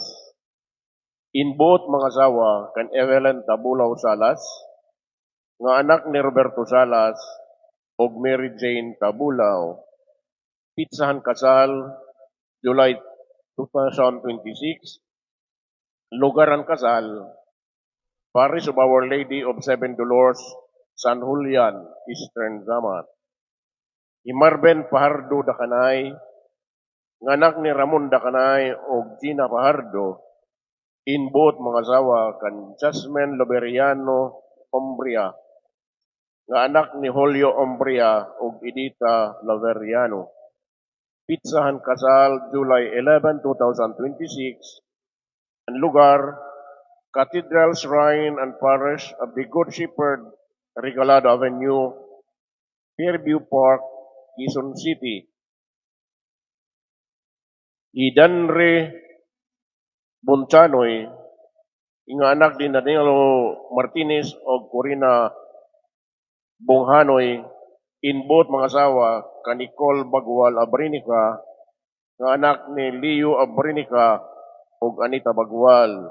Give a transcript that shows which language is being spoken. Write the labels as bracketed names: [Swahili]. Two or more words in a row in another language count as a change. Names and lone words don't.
[Waray] Inbot mga asawa kan Evelyn Tabulaw Salas nga anak ni Roberto Salas ug Mary Jane Tabulaw. Pitsahan kasal July 2026. Lugaran kasal Parish of Our Lady of Seven Dolores, San Julian, Eastern Samar. Himarben Pahardo Dakanay, nganak ni Ramon Dakanay o Gina Pahardo, inbot mga asawa kan Jasmine Loberiano Ombria, nga anak ni Julio Ombria o Edita Loberiano. Pitsahan kasal July 11, 2026. Ang lugar, Cathedral Shrine and Parish of the Good Shepherd, Regalado Avenue, Fairview Park, Quezon City. Idanre Bonchanoy, inga anak din Danilo Martinez o Corina Bonghanoy, inbot mga asawa ka Nicole Bagwal Abrinica, nga anak ni Leo Abrinica o Anita Bagwal.